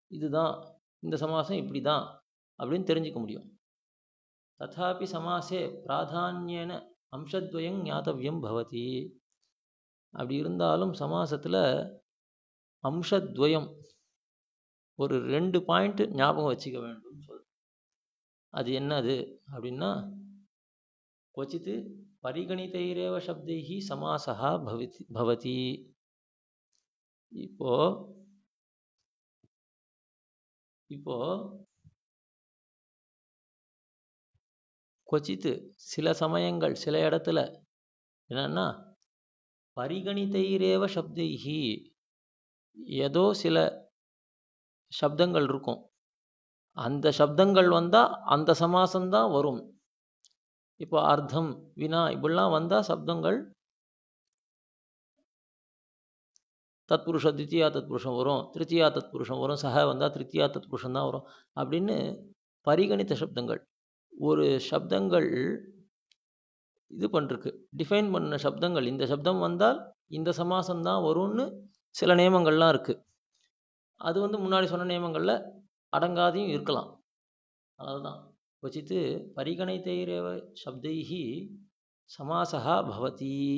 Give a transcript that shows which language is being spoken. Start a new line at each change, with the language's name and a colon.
Tamil: இதுதான் இந்த சமாசம் இப்படி தான் அப்படின்னு தெரிஞ்சுக்க முடியும்.
Sanskrit: ததாபி சமாசே பிராதான்யேன அம்சத்வயம் ஞாத்தவ்யம் பவதி.
Tamil: அப்படி இருந்தாலும் சமாசத்தில் அம்சத்வயம் ஒரு 2 பாயிண்ட் ஞாபகம் வச்சுக்க வேண்டும் சொல். அது என்னது அப்படின்னா,
Sanskrit: क्वचित् परिगणितैरेव शब्दैः समासः भवति.
Tamil: இப்போ இப்போ क्वचित् சில சமயங்கள் சில இடத்துல என்னன்னா
Sanskrit: பரிகணிதைரேவ சப்தைஹி,
Tamil: ஏதோ சில சப்தங்கள் இருக்கும், அந்த சப்தங்கள் வந்தால் அந்த சமாசம்தான் வரும். இப்போ அர்த்தம் வினா இப்படிலாம் வந்தால் சப்தங்கள் தத்புருஷ தித்தியா தத்புருஷம் வரும், திருத்தியா தத்புருஷம் வரும், சஹ வந்தால் திருத்தியா தத்புருஷம் தான் வரும் அப்படின்னு பரிகணித்த சப்தங்கள். ஒரு சப்தங்கள் இது பண்ணிருக்கு, டிஃபைன் பண்ண சப்தங்கள், இந்த சப்தம் வந்தால் இந்த சமாசம் தான் வரும்னு சில நியமங்கள்லாம் இருக்குது. அது வந்து முன்னாடி சொன்ன நியமங்களில் அடங்காதையும் இருக்கலாம். அதுதான்
Sanskrit: क्वचित् परिगणितैरेव शब्दैः समासः भवति.